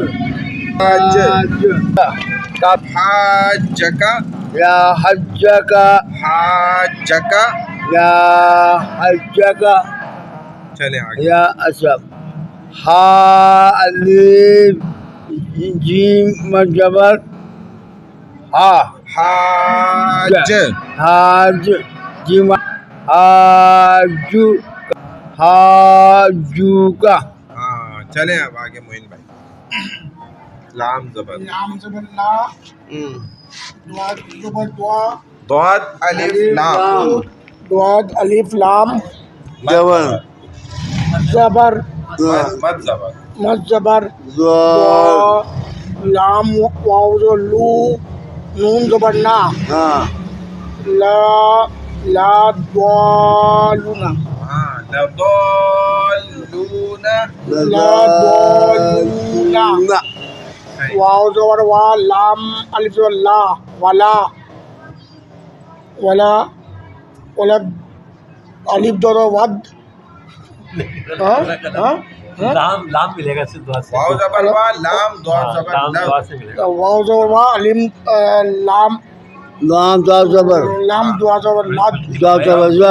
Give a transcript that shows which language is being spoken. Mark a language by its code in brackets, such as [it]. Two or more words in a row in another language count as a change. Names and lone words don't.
[ur] حاج. کب حاجکا، یا حجکا، حاجکا. یا حجکا. چلیں آگے. یا اچھا. ہا الف جیم مد زبر، حاج، حاج جیم، حاجو، حاجو کا. چلیں اب آگے معین بھائی. لام زبر، لام زبر لا، دواد زبر دعا ضاد الف لام دواد الف لام جبر زبر مد زبر مد زبر ضاد لام واو لو نون زبر نا ہاں [ar] لا لا ضالون [ur] ہاں لضالون لا ضالون واو زبر وا لام الف زبر لا ولا ولا ولا الف زبر ود ہاں ہاں لام لام ملے گا صرف دعا سے. واو زبر وا لام ضاد زبر لام لو دعا سے ملے گا. واو زبر وا لام لام لام دال زبر لام دعا زبر لاد دال زبر زا